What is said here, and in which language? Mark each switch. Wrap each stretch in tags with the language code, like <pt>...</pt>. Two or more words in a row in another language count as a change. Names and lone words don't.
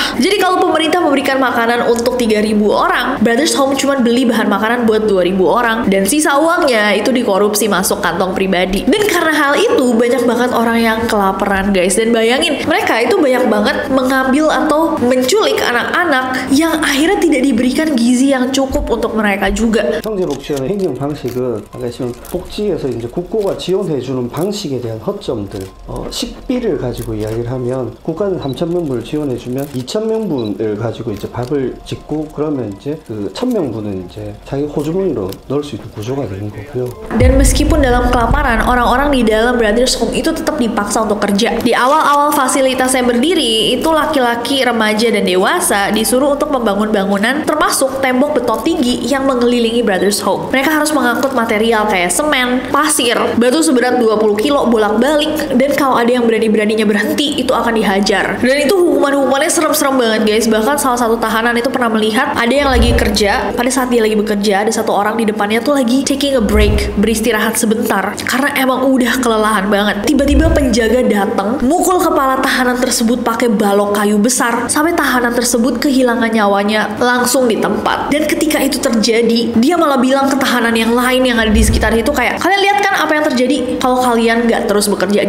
<id>Jadi kalau pemerintah memberikan makanan untuk 3.000 orang, Brothers Home cuma beli bahan makanan buat 2.000 orang, dan sisa uangnya itu dikorupsi masuk kantong pribadi. Dan karena hal itu banyak banget orang yang kelaparan guys. Dan bayangin, mereka itu banyak banget mengambil atau menculik anak-anak yang akhirnya tidak diberikan gizi yang cukup untuk mereka juga.</id> <ko>형제복지원의 행정 방식은 아까 지금 복지에서 이제 국고가 지원해주는 방식에 대한 허점들, 식비를 가지고 이야기를 하면 국가는 3,000명분을 지원해주면 2,000명분을 가지고 이제 밥을 짓고 그러면 이제 그 1,000명분은 이제 자기 호주머니로 넣을 수 있는 구조가 되는 거고요.</ko> <id>Dan meskipun dalam kelaparan, orang-orang di dalam Brothers Home itu tetap dipaksa untuk kerja. Di awal-awal fasilitasnya berdiri, itu laki-laki, remaja, dan dewasa disuruh untuk membangun bangunan, termasuk tembok beton tinggi yang mengelilingi Brothers Home. Mereka harus mengangkut material kayak kayak semen, pasir, batu seberat 20 kilo bolak-balik, dan kalau ada yang berani-beraninya berhenti itu akan dihajar. Dan itu hukumannya serem-serem banget guys. Bahkan salah satu tahanan itu pernah melihat ada yang lagi kerja, pada saat dia lagi bekerja ada satu orang di depannya tuh lagi</id> <en>taking a break,</en> <id>beristirahat sebentar karena emang udah kelelahan banget. Tiba-tiba penjaga datang, mukul kepala tahanan tersebut pakai balok kayu besar sampai tahanan tersebut kehilangan nyawanya langsung di tempat. Dan ketika itu terjadi, dia malah bilang ke tahanan yang lain yang ada di sekitar itu kayak, kalian lihat kan apa yang terjadi kalau kalian nggak terus bekerja.</id>